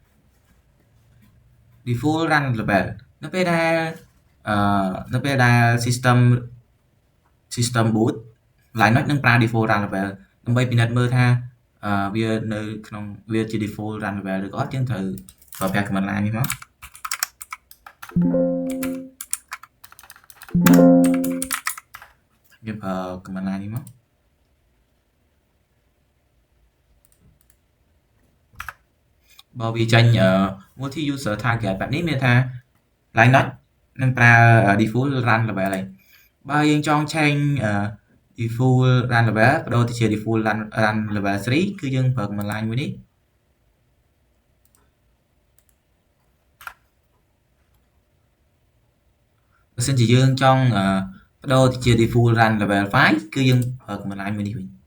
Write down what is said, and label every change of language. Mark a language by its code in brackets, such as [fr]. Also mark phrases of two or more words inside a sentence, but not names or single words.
[en] default run level [km] នៅពេលដែល [en] system boot [km] Linux នឹងប្រើ [en] default run level [km] ដើម្បីពិនិត្យមើលថាវានៅក្នុងវាជា [en] default run level [km] ឬក៏អត់យើងត្រូវប្រើប្រាស់ [en] command line [km] នេះមក យើងប្រើ [en] command line [km] នេះមកបើវាចាញ់ [en] multi user target [km] បែបនេះមានថា Linux នឹងប្រើ [en] default run level [km] ហើយបើយើងចង់ [en] change default run level [km] បដូរទៅជា [en] default run level [km] 3គឺយើងប្រើ [en] command line [km] មួយនេះ បើសិនជាយើងចង់បដូរទៅជា [en] default run level [km] 5គឺយើងប្រើ [en] command line [km] មួយនេះវិញ